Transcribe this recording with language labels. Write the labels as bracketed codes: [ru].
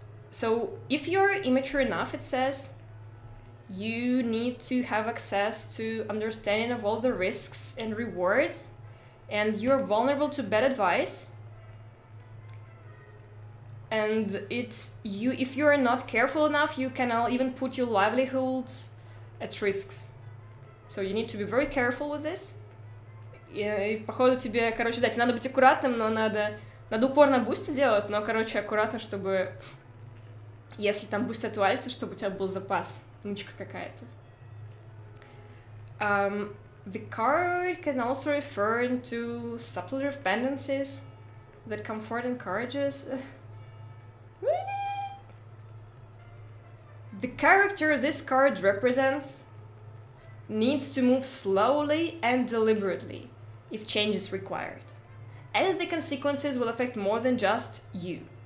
[en] So if you're immature enough, it says, you need to have access to understanding of all the risks and rewards, and you're vulnerable to bad advice. And if you're not careful enough, you can even put your livelihoods at risks. So you need to be very careful with this. [ru] И, походу, тебе, короче, да, тебе надо быть аккуратным, но надо упорно бусти делать, но, короче, аккуратно, чтобы, если там буст отвалится, чтобы у тебя был запас, нычка какая-то. [en] The card can also refer to suppletive tendencies that comfort encourages. The character this card represents needs to move slowly and deliberately if change is required, as the consequences will affect more than just you.